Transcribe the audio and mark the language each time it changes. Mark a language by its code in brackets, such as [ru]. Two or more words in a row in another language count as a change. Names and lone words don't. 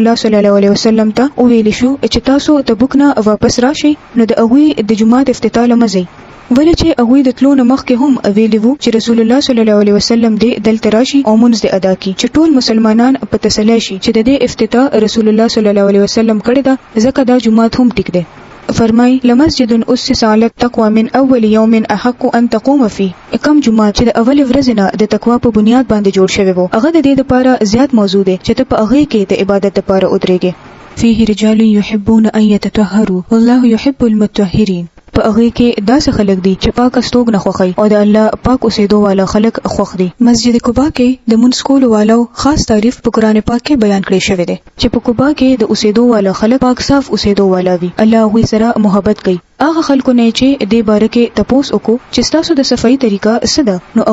[ps] الله [ar] صلی الله علیه وسلم [ps] ته ویل شو چې تاسو تبوک نه واپس راشئ نو د هغه د جمعه افتتاح لمزي ولې چې هغه د تلو نه مخکې هم ویلي وو چې رسول الله [ar] صلی الله علیه وسلم [ps] دې دلته راشي او مونږ دې ادا کړي چې ټول مسلمانان په تسلی شي چې د دې افتتاح رسول الله [ar] صلی الله علیه وسلم [ps] کړی دا ځکه دا جمعه هم ټیک ده فرمای [ar] لمسجد اسس علی التقوى من اول يوم احق ان تقوم فيه [ps] کوم جمعه چې د اول ورځې نه د تقوا په بنیاد باندې جوړ شوی وو هغه د دې لپاره زیات موضوع ده چې ته په هغه کې د عبادت لپاره ودرېږي [ar] فيه رجال يحبون ان يتطهروا والله يحب المطهرين [ps] په هغه کې داسې خلک دي چې پاک استوګ نه خوخي او د الله پاک اوسېدو والا خلک خوښ دي مسجد قباء کې د منځ کولو والو خاص تعریف په قران پاک کې بیان کړی شوی دی چې په قباء کې د اوسېدو والا خلک پاک صاف اوسېدو والا وي الله هغه سره محبت کوي هغه خلکو نه چې د بارکه تپوس وکړو چې تاسو د صفائی طریقه څه ده نو